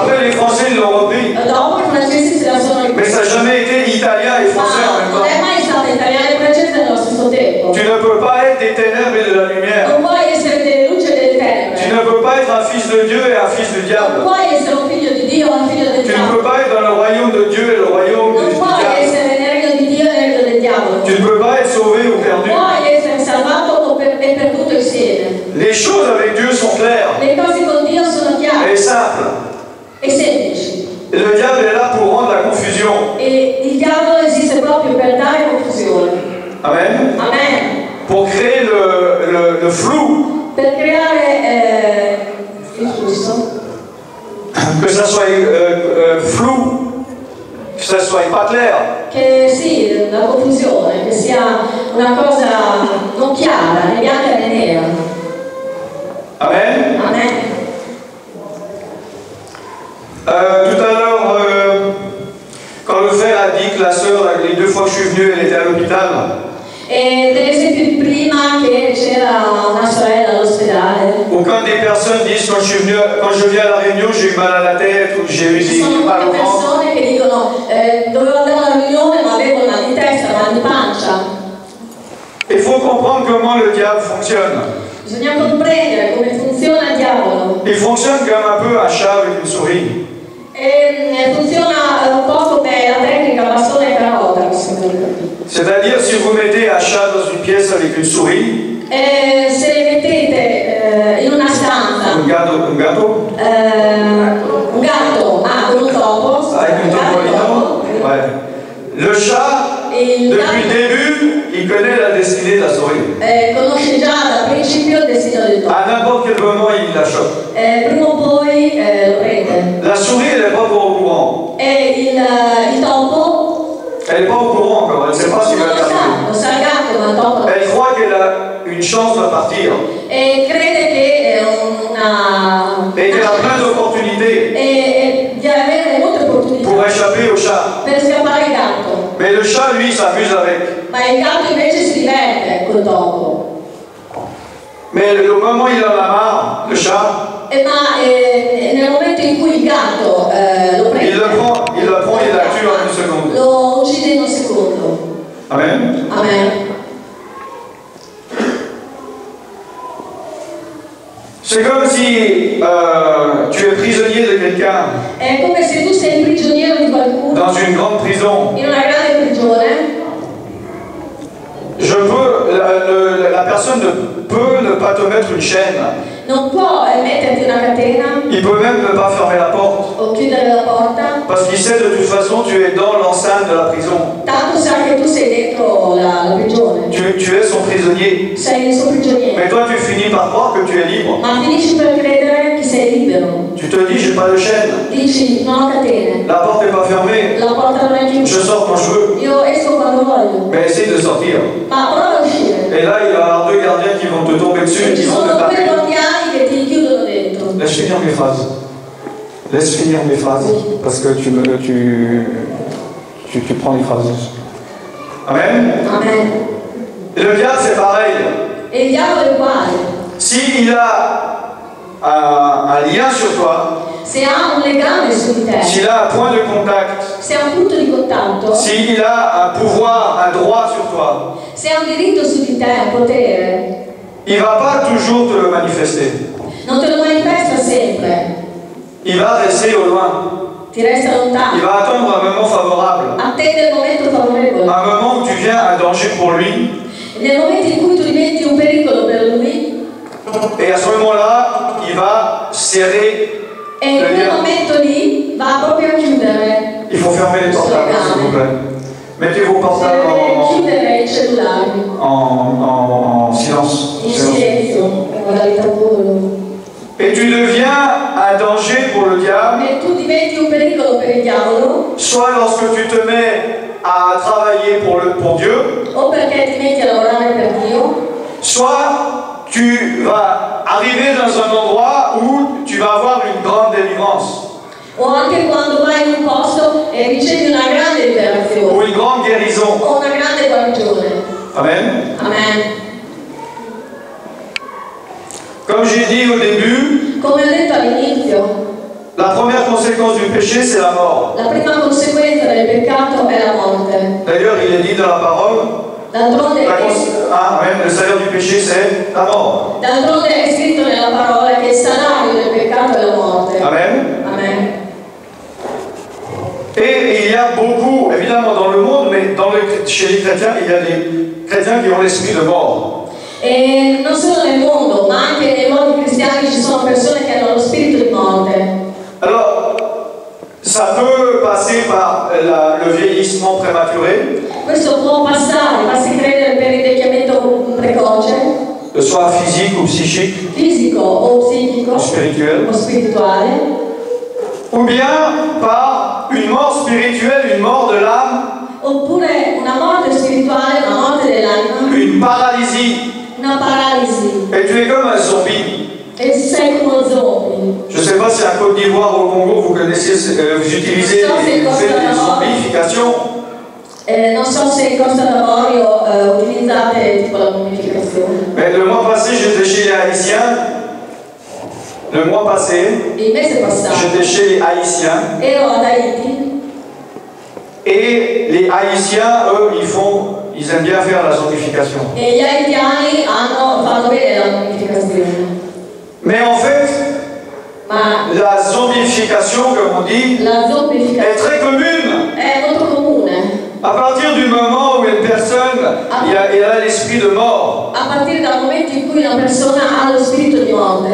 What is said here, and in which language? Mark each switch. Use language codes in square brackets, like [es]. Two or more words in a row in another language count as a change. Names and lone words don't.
[fr] Après les Français ils l'ont repris. [it] Dopo i francesi se la sono [fr] Mais ça n'a jamais été italien et français en même [it] non è [fr] temps. [it] mai stata italiana e francese nello stesso tempo. [fr] Tu ne peux pas être des ténèbres et de la lumière. [it] Non puoi essere delle luci e delle tenebre. [fr] Tu ne peux pas être un fils de Dieu et un fils du [it] Non [fr] diable. [it] puoi essere un figlio di Dio o un figlio del [fr] Tu ne [it] diavolo. [fr] peux pas être dans le royaume de Dieu et le royaume [it] Non [fr] du [it] puoi [fr] diable. [it] essere nel regno di Dio e nel regno del diavolo. [fr] Tu ne peux pas être sauvé ou perdu. [it] Non puoi essere salvato e perduto insieme. [fr] Les choses avec Dieu sont claires [it] Le cose con Dio sono chiare [fr] et simples. [it] e semplici. [fr] Et le diable est là pour rendre la confusion. [it] E il diavolo esiste proprio per dare confusione. [fr] Amen. [it] Amen. [fr] Pour créer le flou, [it] Per creare il flusso, [fr] que ça soit flou, que ça soit pas clair. [it] che sì, la confusione, che sia una cosa non chiara, né bianca né nera. [fr] Amen. [it] Amen. [fr] Tout à l'heure, quand le frère a dit que la sœur, les 2 fois que je suis venu, elle était à l'hôpital. [it] E per esempio di prima che c'era una sorella all'ospedale. [fr] Aucune des personnes disent quand je viens à la réunion, j'ai eu mal à la tête ou j'ai eu [it] Ci sono [fr] mal au [it] molte [fr] ventre. [it] persone che dicono dovevo andare alla riunione ma avevo mal di testa, mal di pancia. [fr] Il faut comprendre comment le diable fonctionne. [it] Bisogna comprendere come funziona il diavolo. [fr] Il fonctionne comme un peu un chat avec une souris. [it] E funziona un po' come la tecnica bastone e carota, se non capito. [fr] C'est-à-dire, si vous mettez un chat dans une pièce avec une souris, [it] Se mettete in una stanza [fr] un gâteau, [it] un gatto con un topo, [fr] avec une topolino, ouais. Le chat, [it] il [fr] depuis le [it] gatto [fr] début, il connaît la destinée de la souris. [it] conosce già dal principio il destino del topo. [fr] À n'importe quel moment, il la chope. [it] Prima o poi lo prende. [fr] La souris, elle n'est pas encore au courant. [it] E il topo [fr] Elle n'est pas au courant encore, elle ne sait pas ce qui va [it] non [fr] arriver. [it] lo sa il gatto, ma il topo [fr] Elle croit qu'elle a une chance de partir [it] e crede che è una [fr] et qu'elle a plein d'opportunités [it] e di avere molte opportunità [fr] pour échapper au chat. [it] per scappare il gatto. [fr] Mais le chat, lui, s'amuse avec. [it] Ma il gatto invece si diverte col topo. [fr] Mais le moment où il en a marre, le chat, [it] Nel momento in cui il gatto lo prende, [fr] il le prend et la tue en 1 seconde. [it] lo uccide in un secondo. [fr] Amen. [it] Amen. [fr] C'est comme si tu es prisonnier de quelqu'un [it] È come se tu sei prigioniero di qualcuno [fr] dans une grande prison. [it] in una grande prigione. [fr] La personne peut ne pas te mettre une chaîne. [it] Non può metterti una catena [fr] Il peut même ne pas fermer la porte. [it] o chiudere la porta, [fr] Parce qu'il sait de toute façon tu es dans l'enceinte de la prison. [it] tanto sa che tu sei dentro la prigione. [fr] Tu es son prisonnier. [it] Sei il suo prigioniero. [fr] Mais toi tu finis par croire que tu es libre. [it] Ma finisci per credere che sei libero. [fr] Tu te dis j'ai pas de chaîne. [it] Dici non ho catene, [fr] La porte n'est pas fermée. [it] la porta non è [fr] Je [it] chiusa. [fr] sors quand je veux. [it] Io esco quando voglio. [fr] Mais essaye de sortir. [it] Ma prova a uscire. [fr] Et là il va y avoir 2 gardiens qui vont te tomber dessus et [it] E ci [fr] qui vont te [it] sono due [fr] taper. [it] guardiani che ti chiudono dentro. [fr] Laisse finir mes phrases. Laisse finir mes phrases. Parce que tu prends les phrases. Amen. [it] Amen. [fr] Et le diable c'est pareil. [it] E il diavolo è uguale. [fr] S'il a un lien sur toi, [it] Se ha un legame su di te, [fr] s'il a un point de contact, [it] se ha un punto di contatto, [fr] s'il a un pouvoir, un droit sur toi, [it] se ha un diritto su di te, un potere, [fr] il ne va pas toujours te le manifester. [it] non te lo manifesta sempre, [fr] Il va rester au loin. [it] ti resta [fr] Il [it] lontano. [fr] va attendre un moment favorable. [it] Attende il momento favorevole. [fr] Un moment où tu viens un danger pour lui. [it] Nel momento in cui tu diventi un pericolo per lui, [fr] Et à ce moment-là, il va serrer [it] e in [fr] le [it] quel [fr] lien. [it] momento lì va proprio a chiudere. [fr] Il faut fermer les portables, s'il vous plaît. Mettez vos portables [it] Deve chiudere i cellulari [fr] en silence. [it] in silenzio, in modalità volo. [fr] Et tu deviens un danger pour le diable, [it] E tu diventi un pericolo per il diavolo, [fr] soit lorsque tu te mets à travailler pour Dieu, [it] o perché ti metti a lavorare per Dio, [fr] soit tu vas arriver dans un endroit où tu vas avoir une grande délivrance [it] o anche quando vai in un posto e ricevi una grande [fr] ou [it] liberazione [fr] une grande guérison. [it] o una grande guarigione. [fr] Amen. [it] Amen. [fr] Comme j'ai dit au début, [it] Come ho detto all'inizio, [fr] la première conséquence du péché, c'est la mort. [it] la prima conseguenza del peccato è la morte. [fr] D'ailleurs, il est dit dans la parole, [it] D'altronde [fr] le salaire du péché, c'est la mort. [it] è scritto nella parola che il salario del peccato è la morte. [fr] Amen. [it] Amen. [fr] Et il y a beaucoup, évidemment dans le monde, mais chez les chrétiens, il y a des chrétiens qui ont l'esprit de mort. [it] E non solo nel mondo, ma anche nei luoghi cristiani ci sono persone che hanno lo spirito di morte. [fr] Alors, ça Ça peut passer par le vieillissement prématuré, [it] Questo può passare, farsi credere per il vecchiamento precoce, [fr] soit physique ou psychique, [it] fisico o psichico [fr] ou spirituel, [it] o spirituale, [fr] ou bien par une mort spirituelle, une mort de l'âme, [it] oppure una morte spirituale, una morte dell'anima, [fr] une paralysie, [it] una paralisi [fr] et tu es comme un zombie. [it] e sei come uno zombie. [fr] Je ne sais pas si en Côte d'Ivoire ou au Congo, vous connaissez, vous utilisez vous faites des zombifications. [it] Non so se in Costa d'Avorio utilizzate tipo la mummificazione. [fr] Mais le mois passé, j'étais chez les Haïtiens. Le mois passé, [it] Il mese passato [fr] j'étais chez les Haïtiens. [it] ero ad Haiti [fr] Et les Haïtiens, eux, ils aiment bien faire la zombification. [it] e gli haitiani fanno bene la mummificazione. [fr] Mais en fait, [it] Ma [fr] la zombification, comme on dit, [it] la [fr] est [it] zombificazione [fr] très commune. [it] è molto comune. [fr] À partir du moment où une personne elle a l'esprit de mort, [it] A partire dal momento in cui una persona ha lo spirito di morte,